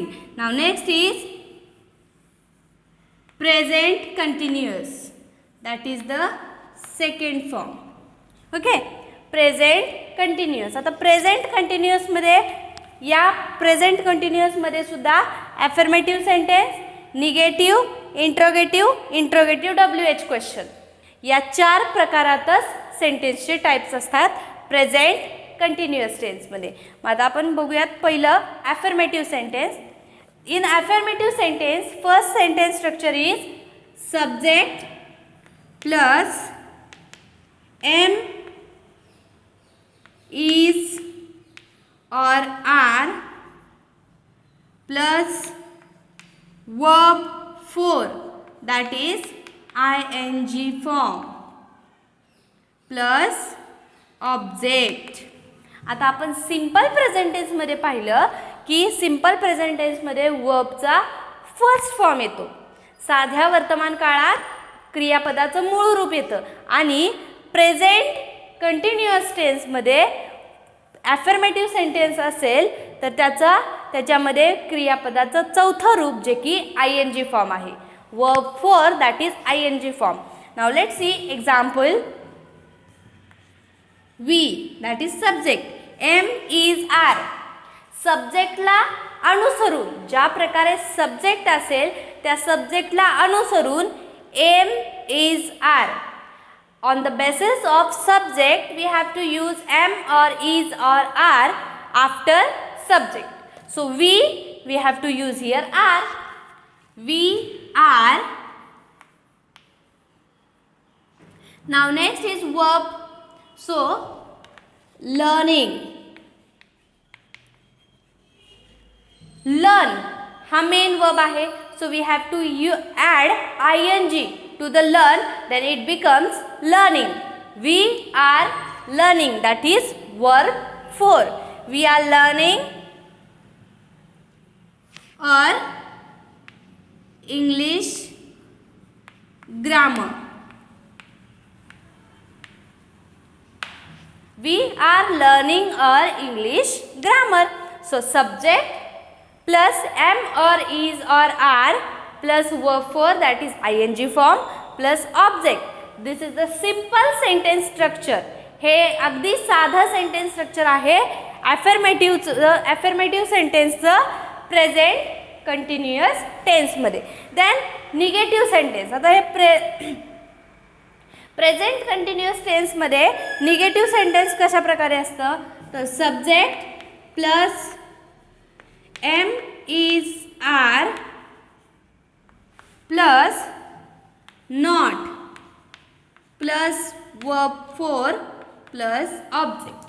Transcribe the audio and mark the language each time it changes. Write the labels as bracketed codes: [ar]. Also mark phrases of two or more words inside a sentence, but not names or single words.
[en] Now next is present continuous. That is the second form. Okay, present continuous. [mr] आता [en] present continuous [mr] मध्ये या [en] present continuous [mr] मध्ये सुद्धा [en] affirmative sentence, negative, interrogative, WH question [mr] या 4 प्रकारातच सेंटेन्सचे टाइप्स असतात [en] present continuous [mr] टेन्समध्ये. मग आता आपण बघूयात पहिलं [en] affirmative sentence. In affirmative sentence first sentence structure is subject plus am is or are plus verb 4 that is ing form plus object. [mr] आता आपण [en] simple present [mr] टेन्समध्ये पाहिलं की [en] simple present [mr] टेन्समध्ये वर्बचा [en] first form [mr] येतो. साध्या वर्तमान काळात क्रियापदाचं मूळ रूप येतं आणि [en] present continuous [mr] टेन्समध्ये [en] affirmative sentence [mr] असेल तर त्याच्यामध्ये क्रियापदाचं चौथं रूप जे की [en] ing form [mr] आहे. [en] verb 4 that is ing form. Now let's see example. We that is subject, M is R. [mr] सब्जेक्टला अनुसरून ज्या प्रकारे सब्जेक्ट असेल त्या सब्जेक्टला अनुसरून [en] M is R. On the basis of subject we have to use M or is or are after subject. So we have to use here are. We are. Now next is verb. [mr] सो लर्निंग, लर्न हा [en] main verb [mr] आहे. [en] so we have to add ing to the learn, then it becomes learning. We are learning, that is verb 4. We are learning or English grammar. We are learning our English grammar. So subject plus am or is or are plus verb 4, that is ing form plus object. This is the simple sentence structure. [mr] हे अगदी साधं [en] sentence structure [mr] आहे ॲफर्मेटिव्ह सेंटेन्सचं [en] present continuous [mr] टेन्समध्ये. देन [en] negative sentence. [mr] आता हे [en] present continuous [mr] टेन्समध्ये [en] negative sentence [mr] कशा प्रकारे असतं, तर [en] subject plus am is are plus not plus verb 4 plus object.